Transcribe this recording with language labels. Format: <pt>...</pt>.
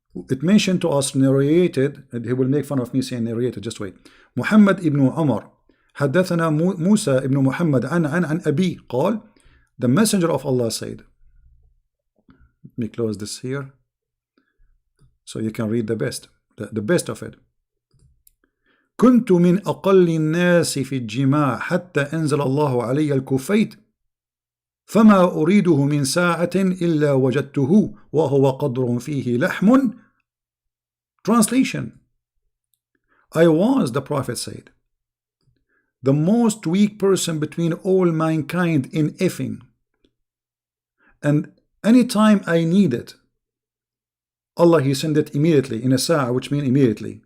<en>It mentioned to us, narrated, and he will make fun of me saying narrated, just wait. Muhammad ibn Umar</en> <ar>حدثنا</ar> <en>موسى ibn Muhammad</en> <ar>عن أبي قال,</ar> <en>the messenger of Allah said. Let me close this here so you can read the best of it.</en> <ar>كنت من أقل الناس في الجماع حتى أنزل الله علي الكفيت فما أريده من ساعة إلا وجدته وهو قدر فيه لحم.</ar> <en>Translation: I was, the Prophet said, the most weak person between all mankind in effing, and anytime I need it, Allah He sent it immediately in a sa'a, which means immediately.</en>